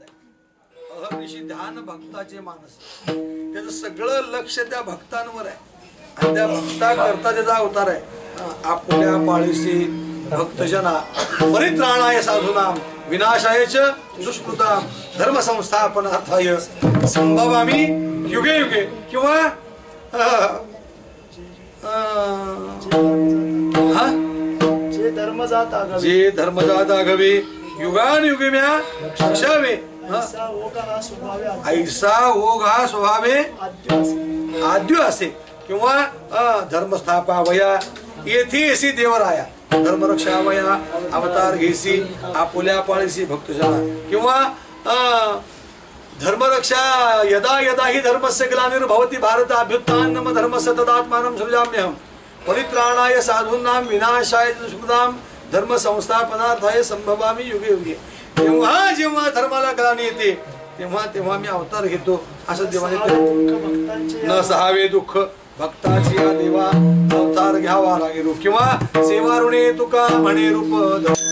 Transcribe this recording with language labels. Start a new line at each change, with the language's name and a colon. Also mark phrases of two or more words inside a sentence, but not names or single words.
Marathi: अहर्निशी ध्यान भक्ताचे मानस. त्याचं सगळं लक्ष त्या भक्तांवर आहे आणि त्या भक्ता करता त्याचा अवतार आहे. आपल्या पाळीसी भक्तजना
Sanskrit: परित्राणाय साधूनाम विनाशायच दुष्कृताम धर्म संस्थापनार्थाय संभवामी युगे युगे.
Marathi: किंवा जे धर्मजात आघवे युगान युगे म्या रक्षावे. ऐसा ओघ हा स्वभावे आद्य असे. किंवा धर्मस्थापावया येथे येसी देवराया धर्मरक्षावया अवतार घेसी आपुल्या पाळीसी भक्तजना. किंवा धर्मरक्षा
Sanskrit: यदा यदा हि धर्मस्य ग्लानिर्भवति भारत अभ्युत्थानम धर्मस्य तदात्मानं सृजाम्यहम् परित्राणाय साधूनां विनाशाय दुष्कृतां धर्म संस्थापनार्थाय संभवामी युगे युगे.
Marathi: तेव्हा जेव्हा धर्माला ग्लानी येते तेव्हा तेव्हा मी अवतार घेतो असं देवाने. न सहावे दुःख भक्ताची या देवा अवतार घ्यावा लागे रूप. किंवा सेवा ऋणे तुका म्हणे रूप.